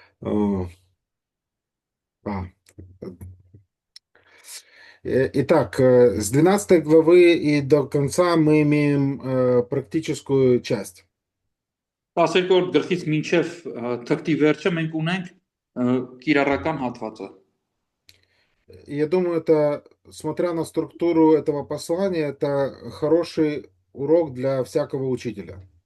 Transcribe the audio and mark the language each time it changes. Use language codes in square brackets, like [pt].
[ru] Э, а, Итак, с 12 главы и до конца мы имеем практическую часть. [hy] 12-րդ գլխից մինչև թղթի վերջը մենք ունենք կիրառական հատվածը։ [ru] Я думаю, это, смотря на структуру этого послания, это хороший урок для всякого учителя.